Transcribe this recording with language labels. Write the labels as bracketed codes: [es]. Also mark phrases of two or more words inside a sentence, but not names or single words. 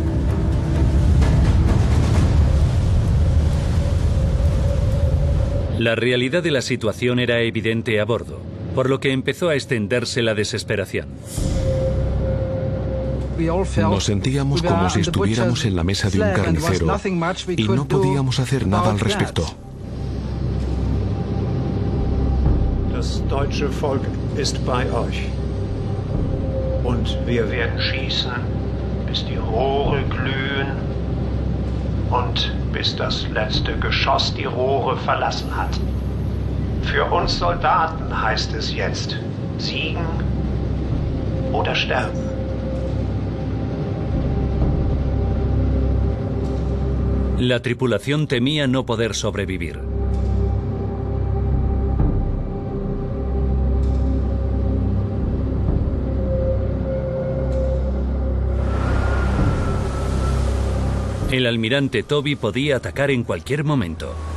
[es] La realidad de la situación era evidente a bordo, por lo que empezó a extenderse la desesperación. Nos sentíamos como si estuviéramos en la mesa de un carnicero y no podíamos hacer nada al respecto. [de] Das deutsche Volk ist bei euch. Und wir werden schießen, bis die Rohre glühen und bis das letzte Geschoss die Rohre verlassen hat. Für uns Soldaten heißt es jetzt, siegen oder sterben. [es] La tripulación temía no poder sobrevivir. El almirante Toby podía atacar en cualquier momento.